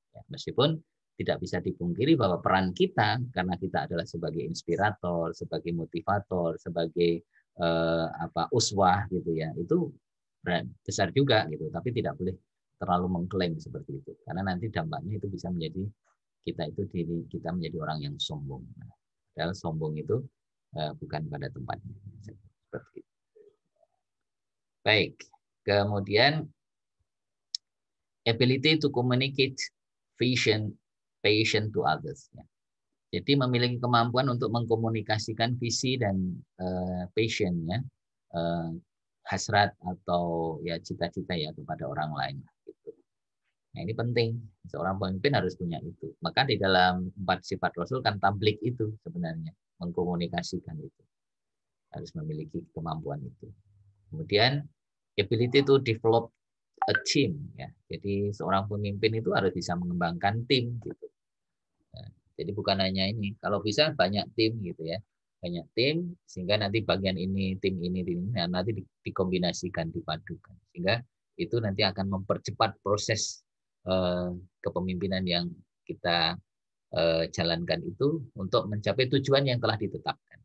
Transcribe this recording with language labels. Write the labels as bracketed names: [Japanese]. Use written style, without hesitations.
[Indonesian] Ya, meskipun tidak bisa dipungkiri bahwa peran kita, karena kita adalah sebagai inspirator, sebagai motivator, sebagai uswah gitu ya, itu besar juga gitu. Tapi tidak boleh terlalu mengklaim seperti itu, karena nanti dampaknya itu bisa menjadi kita menjadi orang yang sombong. Padahal sombong itu bukan pada tempatnya. Seperti itu. Baik, kemudian [English] ability to communicate vision, passion to others. [Indonesian] Ya. Jadi memiliki kemampuan untuk mengkomunikasikan visi dan passion, ya, hasrat atau ya cita-cita ya kepada orang lain. Gitu. Nah ini penting, seorang pemimpin harus punya itu. Maka di dalam 4 sifat Rasul kan tablik itu sebenarnya mengkomunikasikan itu, harus memiliki kemampuan itu. Kemudian [English] ability to develop a team, ya. [Indonesian] Jadi seorang pemimpin itu harus bisa mengembangkan tim gitu. Nah, jadi bukan hanya ini, kalau bisa banyak tim gitu ya, banyak tim sehingga nanti bagian ini tim ini nanti dikombinasikan, dipadukan, sehingga itu nanti akan mempercepat proses kepemimpinan yang kita jalankan itu untuk mencapai tujuan yang telah ditetapkan.